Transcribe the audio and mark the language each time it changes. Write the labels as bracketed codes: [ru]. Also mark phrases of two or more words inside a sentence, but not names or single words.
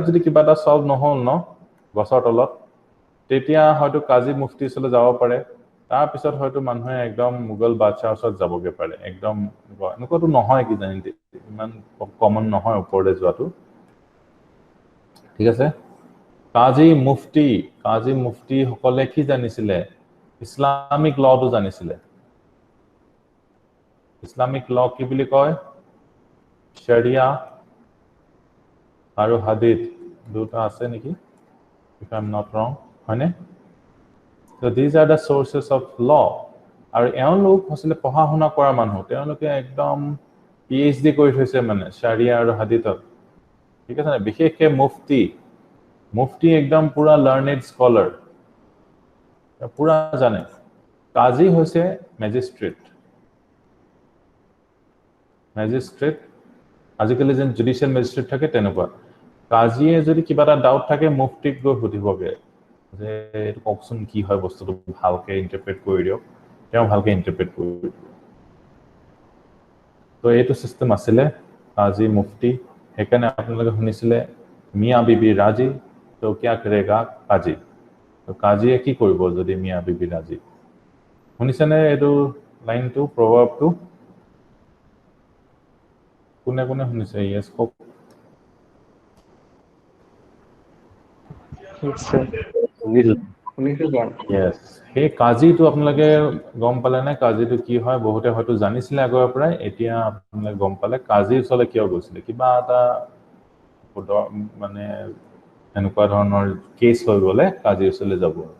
[as] যদি কিবা এটা সলভ নহল ন গছৰ তলত তেতিয়া হয়তো কাজী মুফতি ওচৰলৈ যাব পাৰে তাৰ পিছত হয়তো মানুহে একদম মুঘল বাদশাহৰ ওচৰত যাবগে পাৰে একদম এনেকুৱাটো নহয় কি জানি ইমান কমন নহয় ওপৰলৈ যোৱাটো ঠিক আছে কাজী মুফতি সকলে কি জানিছিলে [en] Islamic law [as] জানিছিলে [en] Islamic law [as] কি বুলি কয় শৰিয়া আৰু হাদিস দুটা আছে নেকি [en] if I'm not wrong [as] হয়নে [en] so these are the sources of law [as] আৰু এওঁলোক আসলে পঢ়া শুনা কৰা মানুহ তেওঁলোকে একদম PhD কৰি থৈছে মানে শৰিয়া আৰু হাদিসত ঠিক আছে না বিশেষকে মুফতি একদম পুৰা [en] learned scholar [as] পুৰা জানে কাজী হৈছে ম্যাজিস্ট্ৰেট আজিকালি যেন [en] judicial magistrate [as] থাকে তেনেকুৱা কাজীয়ে যদি কিবা এটা ডাউট থাকে মুফতিক গৈ সুধিবগে যে এইটো কওকচোন কি হয় বস্তুটো ভালকে ইন্টাৰপ্ৰেট কৰি দিয়ক তেওঁ ভালকে ইন্টাৰপ্ৰেট কৰি দিব তো এইটো সিস্টেম আছিলে কাজী মুফতি সেইকাৰণে আপোনালোকে শুনিছিলে [hi] मियाँ बीवी राज़ी तो क्या करेगा काजी [as] তো কাজীয়ে কি কৰিব যদি [hi] मियाँ बीवी राज़ी [as] শুনিছেনে এইটো লাইনটো প্ৰভাৱটো কোনে কোনে শুনিছে ইয়েছ কওক ইয়েছ সেই কাজীটো আপোনালোকে গম পালে নে কাজীটো কি হয় বহুতে হয়তো জানিছিলে আগৰ পৰাই এতিয়া আপোনালোকে গম পালে কাজীৰ ওচৰলৈ কিয় গৈছিলে কিবা এটা মানে এনেকুৱা ধৰণৰ কেছ হৈ গ'লে কাজীৰ ওচৰলৈ যাব